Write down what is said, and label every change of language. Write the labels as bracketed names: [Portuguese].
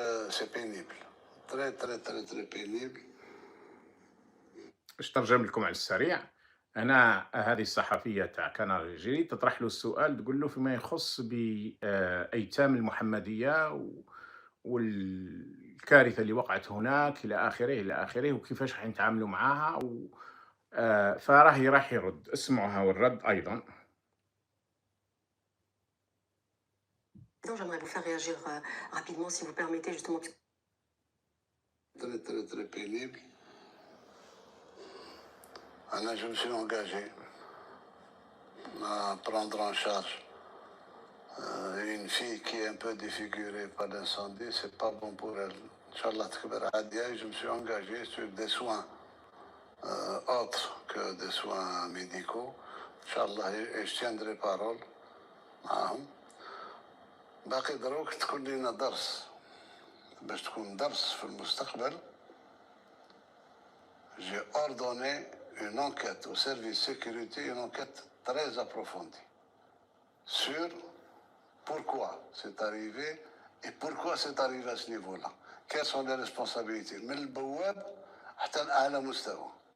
[French] C'est pénible. Très, très, très, très pénible. [Arabic] باش ترجم لكم على السريع، أنا هذه الصحفية تاع كنار الجيري تطرح له السؤال، تقول له فيما يخص بأيتام المحمدية والكارثة اللي وقعت هناك إلى آخره إلى آخره، وكيفاش راح يتعاملوا معاها راح يرد. اسمعوا والرد أيضا. [French] J'aimerais vous faire réagir rapidement, si vous permettez, justement. Très, très, très pénible. Je me suis engagé à prendre en charge une fille qui est un peu défigurée par l'incendie. C'est pas bon pour elle. Inch'Allah Takbar Hadia, je me suis engagé sur des soins autres que des soins médicaux. Inch'Allah, et je tiendrai parole. [Arabic] باقي دروك تكون لنا درس باش تكون درس في المستقبل. [French] J'ai ordonné une enquête au service sécurité, une enquête très approfondie sur pourquoi c'est arrivé et pourquoi c'est arrivé à ce niveau-là. Quelles sont les responsabilités [Arabic] من البواب حتى لأعلى مستوى.